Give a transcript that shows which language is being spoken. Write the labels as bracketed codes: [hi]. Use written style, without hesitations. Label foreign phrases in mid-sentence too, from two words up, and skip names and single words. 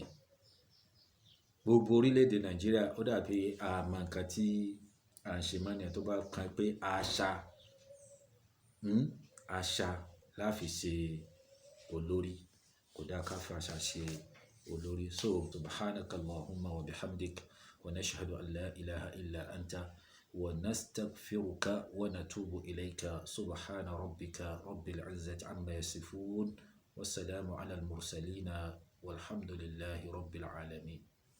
[yo] Gbogbo orílẹ̀-èdè Nàìjíríà ó dàbí àmọ́ nǹkan tí à ń ṣe mọ́ nìyẹn tó bá kan pé àṣà la fi ṣe olórí. Kò dá ká fi àṣà ṣe olórí. [ar] So سبحانك اللهم وبحمدك ونشهد أن لا إله إلا أنت ونستغفرك ونتوب إليك. سبحان ربك رب العزة عما يصفون وسلام على المرسلين والحمد لله رب العالمين.